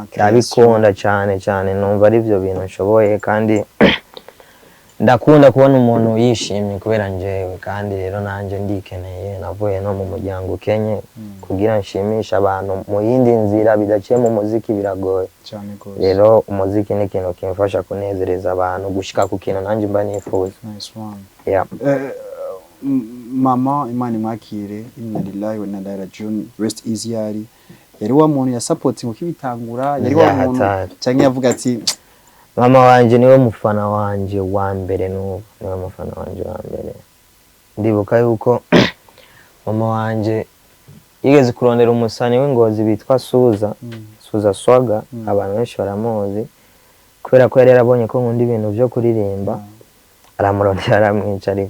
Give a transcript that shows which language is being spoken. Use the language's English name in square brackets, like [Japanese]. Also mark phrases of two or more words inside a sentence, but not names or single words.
[Rundi] ndabikunda cyane numva ari byo bintu nshoboye kandi ndakunda kubona umuntu yishimye kubera njewe kandi rero nanje ndikeneye navuye no mu muryango Kenya kugira nshimisha abantu mu yindi nzira bidaciye mu muziki biragoye cyane gose. Rero umuziki ni ikintu kimfasha kunezereza abantu gushika ku kintu nanje mba nifuza. [English] Nice one. [Rundi] mama Imana imwakire [Arabic] إنا لله وإنا إليه راجعون [English] rest easy [Rundi] yari wa muntu ya supporting ukibitangura yari wa muntu cyangwa yavuga ati mama wanje niwe mufana wanje wa mbere niwe mufana wanje wa mbere ndibuka yuko mama wanje yigeze kurondera umusani w'Ingozi bitwa Suza Swaga abantu benshi baramuzi kubera ko yari yarabonye ko nkunda ibintu byo kuririmba aramurondera aramwicarika